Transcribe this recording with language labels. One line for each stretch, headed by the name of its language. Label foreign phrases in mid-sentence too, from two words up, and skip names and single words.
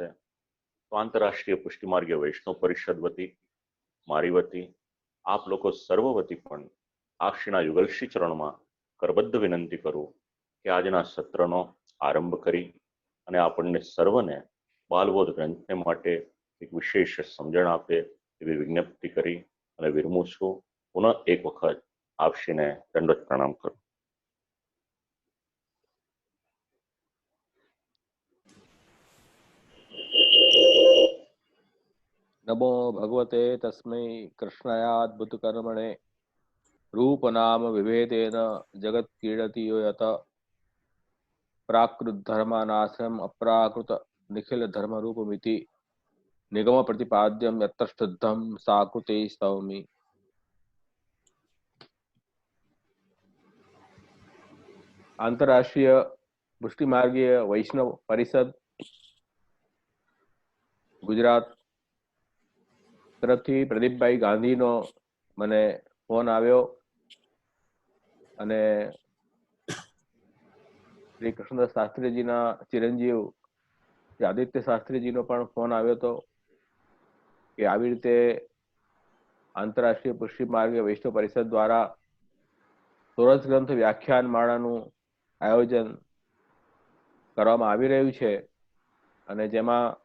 Gujarati: તો આંતરરાષ્ટ્રીય પુષ્ટિમાર્ગીય વૈષ્ણવ પરિષદ વતી, મારી વતી, આપ લોકો સર્વ વતી પણ આપશ્રીના યુગલશ્રી ચરણમાં કરબદ્ધ વિનંતી કરું કે આજના સત્રનો આરંભ કરી અને આપણને સર્વને બાલબોધ ગ્રંથને માટે એક વિશેષ સમજણ આપે એવી વિજ્ઞપ્તિ કરી અને વિરમું છું. પુનઃ એક વખત આપશ્રીને દંડવત પ્રણામ કરું.
Sanskrit: नमो भगवते तस्मै कृष्णायाद्भुत कर्मणे रूप नाम विभेदेन जगत क्रीडति यो यत प्राकृत धर्मानाश्रम अप्राकृत निखिल धर्म रूपमिति निगम प्रतिपाद्यम यत्र शुद्धम साकृते स्तौमि.
Gujarati: आंतरराष्ट्रीय पुष्टि मार्गीय वैष्णव परिषद गुजरात તરફથી પ્રદીપભાઈ ગાંધીનો મને ફોન આવ્યો અને શ્રી કૃષ્ણદાસ શાસ્ત્રીજીના ચિરંજીવ શ્રી આદિત્ય શાસ્ત્રીજીનો પણ ફોન આવ્યો હતો કે આવી રીતે આંતરરાષ્ટ્રીય પુષ્ટિ માર્ગીય વૈષ્ણવ પરિષદ દ્વારા સોરઠ ગ્રંથ વ્યાખ્યાન માળાનું આયોજન કરવામાં આવી રહ્યું છે અને જેમાં